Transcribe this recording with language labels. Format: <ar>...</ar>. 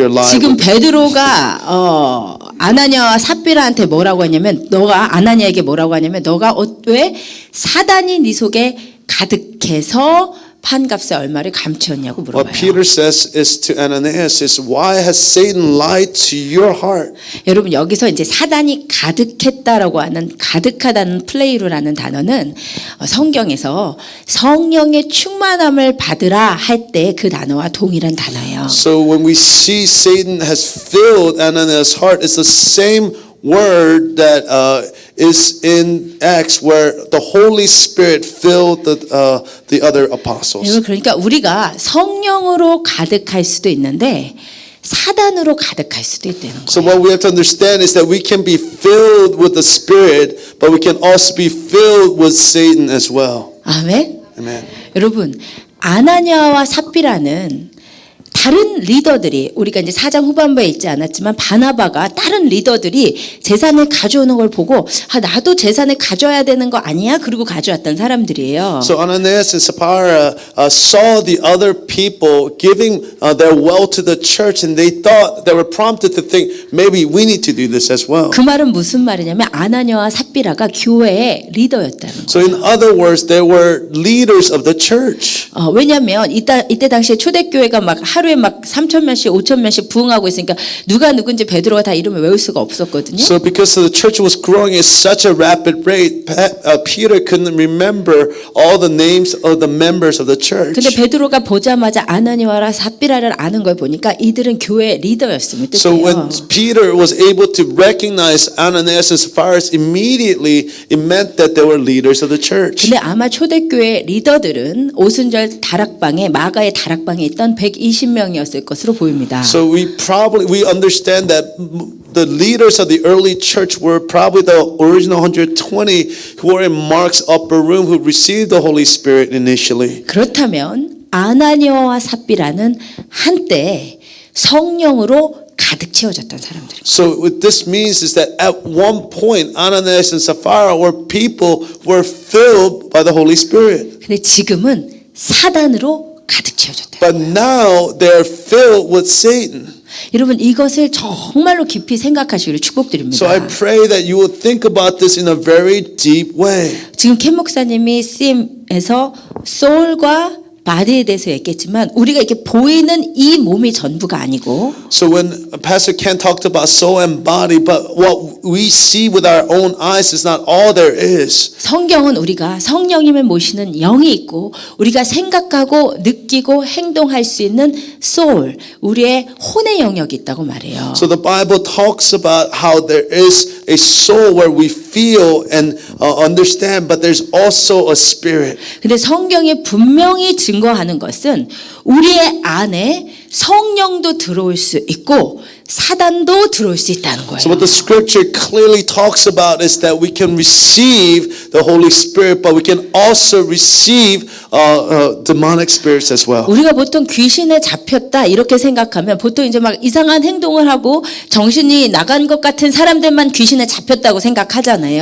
<ko>지금 베드로가 아나니아와 삽비라한테 뭐라고 하냐면 너가 아나니아에게 뭐라고 하냐면 너가 왜 사단이 네 속에 가득해서 판값에 얼마를 감추었냐고 물어봐요.</ko> <en>What Peter says is to Ananias is why has Satan lied to your heart?</en> <ko>여러분 여기서 이제 사단이 가득했다라고 하는 가득하다는 플레이로라는 단어는 성경에서 성령의 충만함을 받으라 할 때 그 단어와 동일한 단어예요.</ko> <en>So when we see Satan has filled Ananias' heart, it's the same word that is in Acts where the Holy Spirit filled the other apostles.</en> <ko>그러니까 우리가 성령으로 가득할 수도 있는데 사단으로 가득할 수도 있다는 거예요.</ko> <en>So what we have to understand is that we can be filled with the Spirit, but we can also be filled with Satan as well.</en> <ko>아멘.</ko> <en>Amen.</en> <ko>여러분 아나니아와 삽비라는 다른 리더들이 우리가 이제 4장 후반부에 있지 않았지만 바나바가 다른 리더들이 재산을 가져오는 걸 보고 나도 재산을 가져야 되는 거 아니야? 그리고 가져왔던 사람들이에요.</ko> <en>So Ananias and Sapphira saw the other people giving their wealth to the church, and they thought they were prompted to think maybe we need to do this as well.</en> <ko>그 말은 무슨 말이냐면 아나니아와 삽비라가 교회의 리더였다는 거예요.</ko> <en>So in other words, they were leaders of the church.</en> <ko>왜냐하면 이때 당시에 초대교회가 막 하루에 막 3,000명씩 5,000명씩 부흥하고 있으니까 누가 누군지 베드로가 다 이름을 외울 수가 없었거든요.</ko> <en>So because the church was growing at such a rapid rate, Peter couldn't remember all the names of the members of the church.</en> <ko>근데 베드로가 보자마자 아나니아와 삽비라를 아는 걸 보니까 이들은 교회 리더였음을</ko> <en>So</en> <ko>뜻해요.</ko> <en>when Peter was able to recognize Ananias and Sapphira immediately, it meant that they were leaders of the church.</en> <ko>근데 아마 초대교회 리더들은 오순절 다락방에 마가의 다락방에 있던 120명 명이었을 것으로 보입니다.</ko> <en>So we understand that the leaders of the early church were probably the original 120 who were in Mark's upper room who received the Holy Spirit initially.</en> <ko>그렇다면 아나니아와 삽비라는 한때 성령으로 가득 채워졌던 사람들입니다.</ko> <en>So what this means is that at one point Ananias and Sapphira were people who were filled by the Holy Spirit.</en> <ko>근데 지금은 사단으로 가득 채워졌다.</ko> <en>But now they're filled with Satan.</en> <ko>여러분 이것을 정말로 깊이 생각하시기를 축복드립니다.</ko> <en>So I pray that you will think about this in a very deep way.</en> <ko>지금 켄 목사님이 CM에서 소울과 바디에 대해서 얘기했지만 우리가 이렇게 보이는 이 몸이 전부가 아니고</ko> <en>So when Pastor Ken talked about soul and body, but what we see with our own eyes is not all there is.</en> <ko>성경은 우리가 성령님을 모시는 영이 있고 우리가 생각하고 느끼고 행동할 수 있는 소울, 우리의 혼의 영역이 있다고 말해요.</ko> <en>So the Bible talks about how there is a soul where we feel and understand, but there's also a spirit.</en> <ko>근데 성경이 분명히 증거하는 것은 우리의 안에 성령도 들어올 수 있고 사단도 들어올 수 있다는 거예요.</ko> <en>So what the scripture clearly talks about is that we can receive the Holy Spirit, but we can also receive demonic spirits as well.</en> <ko>우리가 보통 귀신에 잡혔다 이렇게 생각하면 보통 이제 막 이상한 행동을 하고 정신이 나간 것 같은 사람들만 귀신에 잡혔다고 생각하잖아요.</ko>